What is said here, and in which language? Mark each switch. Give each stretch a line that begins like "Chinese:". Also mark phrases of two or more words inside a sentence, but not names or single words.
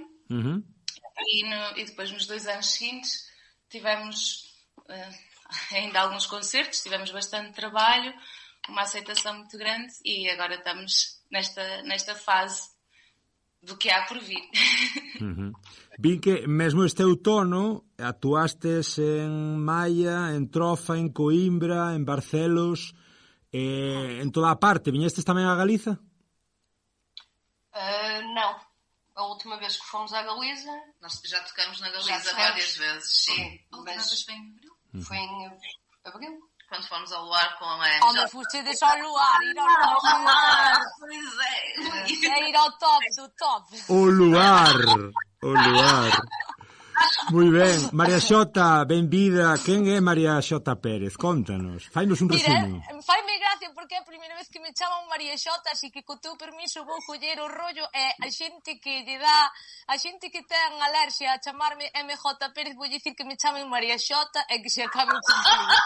Portuguese: E depois, nos 2 anos seguintes, tivemos ainda alguns concertos, tivemos bastante trabalho, uma aceitação muito grande, e agora estamos nesta fase do que há por vir.
Galician: Vi que mesmo este outono actuastes en Maia, en Trofa, en Coimbra, en Barcelos, en toda a parte. Viñestes tamén a Galiza?
Portuguese: Não. A última vez que fomos à Galiza... Nós já tocamos na Galiza várias vezes, sim. A última vez foi em abril? Foi em abril. Quando fomos ao luar com a mãe.
Galician: Onde fustedes ao luar, ir ao luar. Pois é. É ir ao top do top. O luar. Moi ben. María Xota, benvida. Quen é María Xota Pérez? Contanos. Fainos un resumo. Faime gracia até porque é a primeira vez que me chaman María Xota, así que co teu permiso vou coller o rollo e a xente que lle dá, a xente que ten alerxia a chamarme MJ Pérez, vou dicir que me chamen María Xota e que se acabe o conflito.